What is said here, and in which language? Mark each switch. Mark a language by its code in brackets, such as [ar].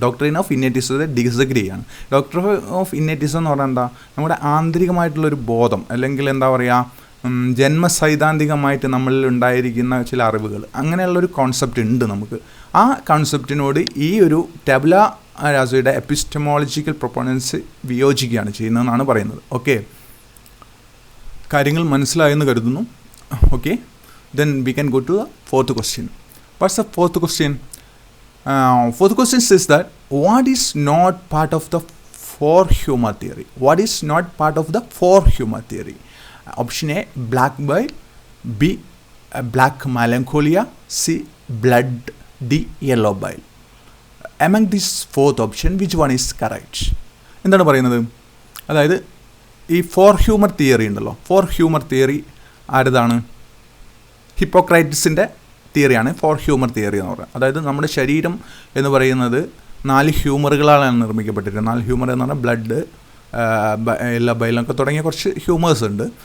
[ml] Doctrine of ഇന്നേറ്റിസത്തെ disagree ചെയ്യുകയാണ്. Doctor of ഇന്നേറ്റിസം എന്ന് പറഞ്ഞാൽ എന്താ, നമ്മുടെ ആന്തരികമായിട്ടുള്ളൊരു ബോധം, അല്ലെങ്കിൽ എന്താ പറയുക ജന്മസൈദ്ധാന്തികമായിട്ട് നമ്മളിൽ ഉണ്ടായിരിക്കുന്ന ചില അറിവുകൾ, അങ്ങനെയുള്ളൊരു കോൺസെപ്റ്റ് ഉണ്ട് നമുക്ക്. ആ കോൺസെപ്റ്റിനോട് ഈ ഒരു ടാബുല രാസയുടെ എപ്പിസ്റ്റമോളജിക്കൽ പ്രൊപ്പോണൻസ് വിയോജിക്കുകയാണ് ചെയ്യുന്നതെന്നാണ് പറയുന്നത്. ഓക്കെ, കാര്യങ്ങൾ മനസ്സിലായെന്ന് കരുതുന്നു. [en] Okay, then we can go to the fourth question. What's the fourth question? Fourth question says that what is not part of the four humor theory? What is not part of the four humor theory? Option A, black bile, B, black melancholia, C, blood, D, yellow bile. Among this fourth option, which one is correct? [ml] എന്താണ് പറയുന്നത്? അതായത് ഈ four humour theory ഉണ്ടല്ലോ, four humour theory ആരതാണ്? ഹിപ്പോക്രൈറ്റിസിൻ്റെ തിയറിയാണ് four humour theory എന്ന് പറയുന്നത്. അതായത് നമ്മുടെ ശരീരം എന്ന് പറയുന്നത് 4 ഹ്യൂമറുകളാണ് നിർമ്മിക്കപ്പെട്ടിരിക്കുന്നത്. 4 ഹ്യൂമർ എന്ന് പറഞ്ഞാൽ ബ്ലഡ്, എല്ലാ ബൈലൊക്കെ തുടങ്ങിയ കുറച്ച് ഹ്യൂമേഴ്സ് ഉണ്ട്.